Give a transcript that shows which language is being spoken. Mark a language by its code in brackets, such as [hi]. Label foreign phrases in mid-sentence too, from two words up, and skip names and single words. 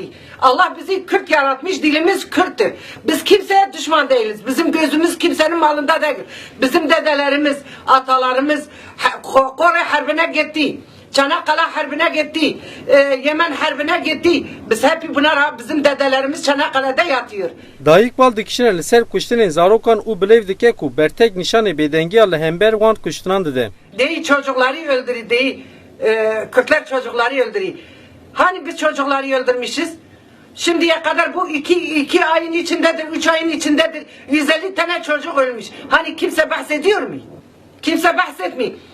[tr] Allah bizi Kürt yaratmış, dilimiz Kürttür. Biz kimseye düşman değiliz. Bizim gözümüz kimsenin malında değil. Bizim dedelerimiz, atalarımız Kore Harbi'ne gitti. Çanakkale Harbi'ne gitti. Yemen Harbi'ne gitti. Biz hep bunlar bizim dedelerimiz Çanakkale'de yatıyor. [ku] Dayîk bal dikişine li ser kuştinên zarokan û bilêv dike ku bertek nîşanê bêdengiya li hember wan kuştinan dide. [tr] Değil çocukları öldürü, değil Kürtler çocukları öldürüyor. Hani biz çocukları öldürmüşüz? Şimdiye kadar bu iki ayın içindedir, 3 ayın içindedir. 150 tane çocuk ölmüş. Hani kimse bahsediyor mu? Kimse bahsetmiyor.